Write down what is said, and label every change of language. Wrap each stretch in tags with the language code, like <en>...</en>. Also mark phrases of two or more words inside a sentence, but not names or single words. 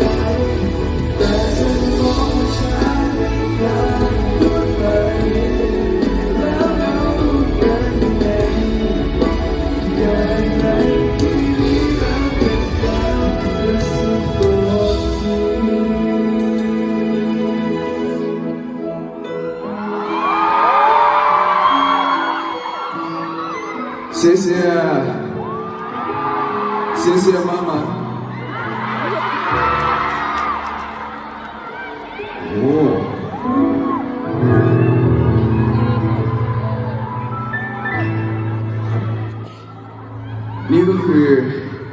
<th>แต่สมองฉันไม่กล้าพูดไปแล้วเราพูดกันยังไงบอกได้ไหมคืนนี้เราเป็นดาวและสุดดวงที่</th> <zh>谢谢，谢谢妈妈。</zh> <th>โอ้นี่ก็คือ</th>